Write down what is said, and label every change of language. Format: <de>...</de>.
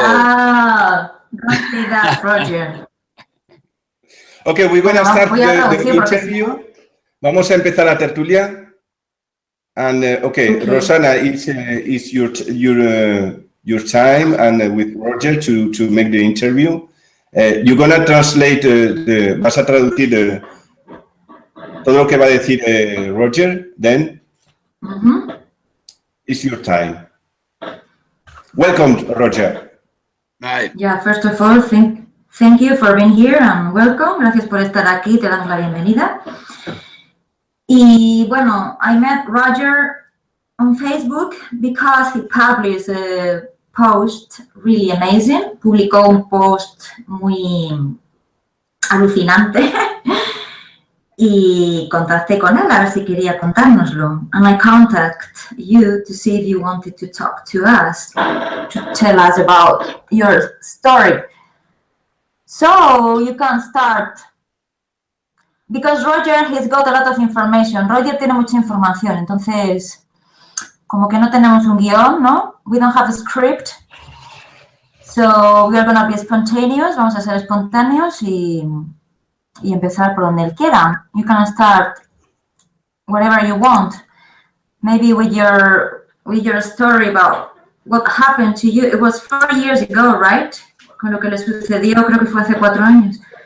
<en>Don't say that, Roger. Okay, we're going to start the interview.</en> <es>Vamos a empezar la tertulia.</es> <en>And okay, Rosana, it's your time and with Roger to make the interview. You're gonna translate</en> <es>vas a traducir todo lo que va a decir Roger.</es> <en>Then it's your time. Welcome, Roger. Hi. Yeah, first of all, thank you for being here and welcome.</en> <es>Gracias por estar aquí. Te damos la bienvenida. Y bueno,</es> <en>I met Roger on Facebook because he published a post really amazing.</en> <es>Publicó un post muy alucinante y contacté con él a ver si quería contárnoslo.</es> <en>And I contact you to see if you wanted to talk to us, to tell us about your story. So you can start. Because Roger, he's got a lot of information.</en> <es>Roger tiene mucha información, entonces, como que no tenemos un guión, ¿no?</es> <en>We don't have a script. So, we are going to be spontaneous.</en> <es>Vamos a ser espontáneos y empezar por donde él quiera.</es> <en>You can start wherever you want. Maybe with your story about what happened to you. It was 4 years ago, right?</en> <es>Con lo que le sucedió, creo que fue hace 4 años.</es>